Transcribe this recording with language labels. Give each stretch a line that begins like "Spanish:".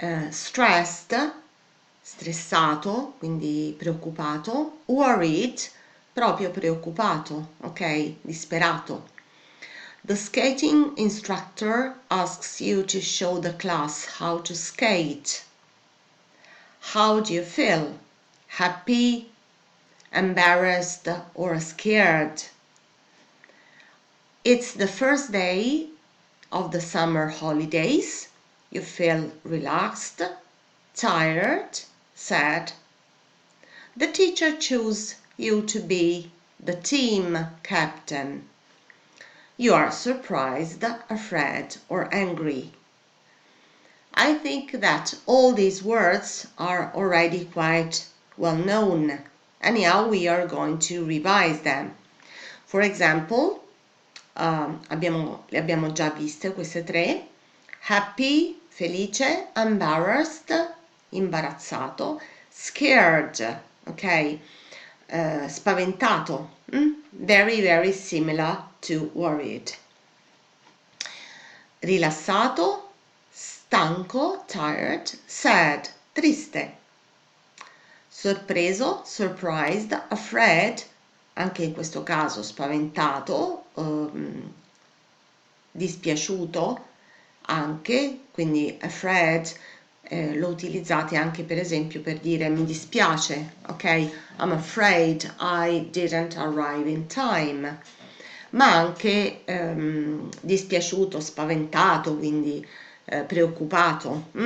Italian: Stressed, stressato, quindi preoccupato. Worried, proprio preoccupato, ok? Disperato.
English: The skating instructor asks you to show the class how to skate. How do you feel? Happy, embarrassed, or scared? It's the first day of the summer holidays. You feel relaxed, tired, sad. The teacher chose you to be the team captain. You are surprised, afraid, or angry. I think that all these words are already quite well known. Anyhow, we are going to revise them. For example,
Italian: le abbiamo già viste queste tre.
English: Happy, felice, embarrassed, imbarazzato, scared, ok, spaventato, very very similar to worried.
Italian: Rilassato, stanco, tired, sad, triste. Sorpreso, surprised, afraid, anche in questo caso spaventato, dispiaciuto anche, quindi afraid lo utilizzate anche per esempio per dire mi dispiace, ok?
English: I'm afraid I didn't arrive in time.
Italian: Ma anche dispiaciuto, spaventato, quindi preoccupato.